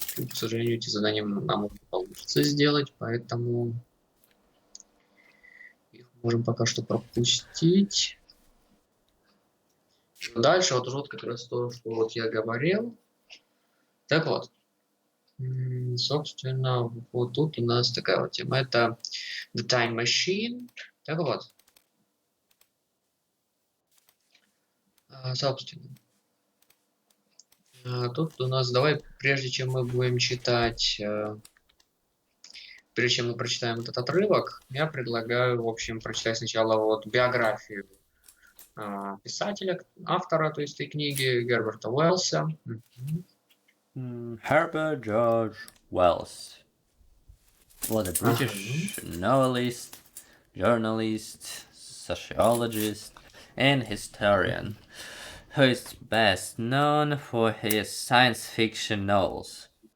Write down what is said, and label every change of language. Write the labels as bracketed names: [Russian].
[Russian] Тут, к сожалению, эти задания нам не получится сделать, поэтому их можем пока что пропустить. Дальше вот уже вот как раз то, что вот я говорил. Так вот, собственно, вот тут у нас такая вот тема. Это The Time Machine. Так вот, собственно, тут у нас, давай, прежде чем мы будем читать, прежде чем мы прочитаем этот отрывок, я предлагаю, в общем, прочитать сначала вот биографию писателя, автора, то есть этой книги, Герберта Уэллса. [English] Herbert George Wells was a British novelist, journalist, sociologist, and historian who is best known for his science fiction novels.